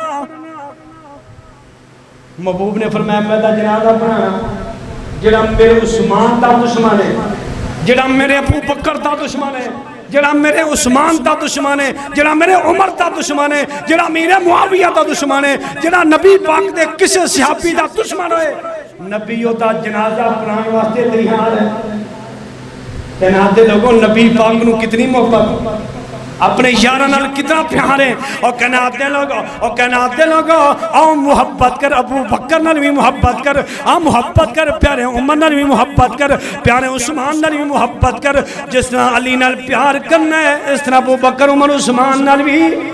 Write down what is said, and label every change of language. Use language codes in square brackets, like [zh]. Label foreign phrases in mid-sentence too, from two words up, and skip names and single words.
[pa] محبوب نے فرمایا میں دا جنازہ پڑھانا جڑا میرے عثمان دا دشمن ہے، جڑا میرے ابو بکر دا دشمن ہے، جڑا میرے عثمان دا دشمن ہے، جڑا میرے عمر دا دشمن ہے، جڑا میرے معاویہ دا دشمن ہے، جڑا نبی پاک دے کسے صحابی دا دشمن ہے، نبیوں دا جنازہ پڑھان واسطے تیار ہے۔ کہناتے لوگوں نبی پاک نو کتنی محبت، اپنے یاراں نال کتنا پیار ہے، اور کہناتے لوگوں آؤ محبت کر، ابو بکر نال بھی محبت کر، آؤ محبت کر، پیارے عمر نال بھی محبت کر، پیارے عثمان نال بھی محبت کر، جس طرح علی نال پیار کرنا ہے اس طرح ابو بکر عمر عثمان نال بھی،